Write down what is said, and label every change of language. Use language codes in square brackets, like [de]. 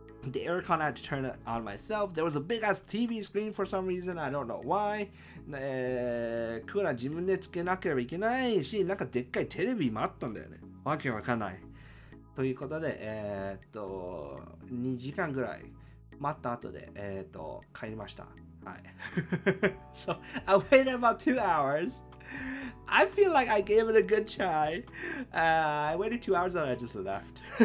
[en] The aircon, I had to turn it on myself. There was a big ass TV screen for some reason. I don't know why. [ja] クーラー自分でつけなければいけないし、なんかでっかいテレビもあったんだよね。わけわかんない。ということで、2時間ぐらい待った後で、帰りました。はい。 [en] So, I waited about 2 hours. I feel like I gave it a good try. I waited 2 hours and I just left.